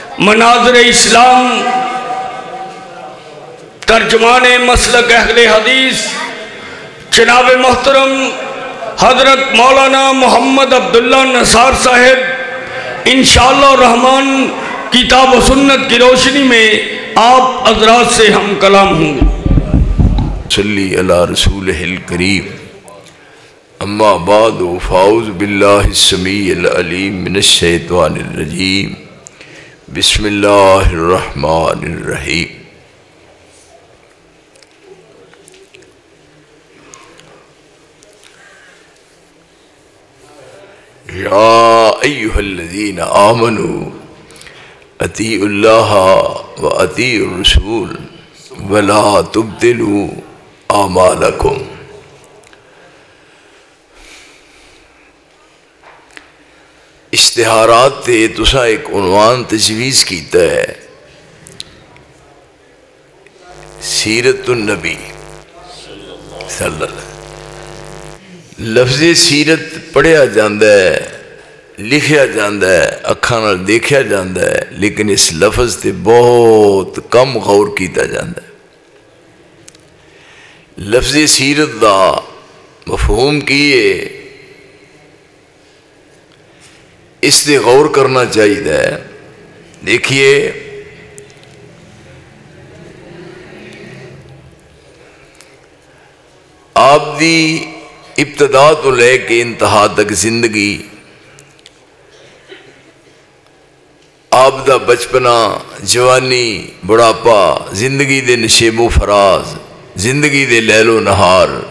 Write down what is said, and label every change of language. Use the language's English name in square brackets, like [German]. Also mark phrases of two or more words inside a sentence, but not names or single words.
[Urdu] مناظر اسلام ترجمان مسلک اہل حدیث جناب محترم حضرت مولانا محمد عبداللہ نثار صاحب انشاءاللہ الرحمن کتاب و سنت کی روشنی میں آپ حضرات سے ہم کلام ہوں گے۔ [Arabic] صلی علی رسولہ الکریم، اما بعد فاعوذ باللہ السمیع العلیم من الشیطان الرجیم، بسم اللہ الرحمن الرحیم۔ یا ایہا الذین آمنوا اطیعوا اللہ و اطیعوا الرسول ولا تبطلوا اعمالکم۔ [Punjabi] اشتہارات تے تسا ایک عنوان تجویز کیتا ہے، سیرت النبی [Arabic] صلی اللہ علیہ وسلم۔ [Punjabi] لفظ سیرت پڑھیا جاندہ ہے، لکھیا جاندہ ہے، اکھاں نال دیکھیا جاندہ ہے، لیکن اس لفظ تے بہت کم غور کیتا جاندہ ہے۔ لفظ سیرت دا مفہوم کیے اس تے غور کرنا چاہیے۔ دیکھیے آپ دی ابتدا تو لے کے انتہا تک زندگی، آپ دا بچپنا، جوانی، بڑھاپا، زندگی دے نشیب و فراز، زندگی دے لیل و نہار،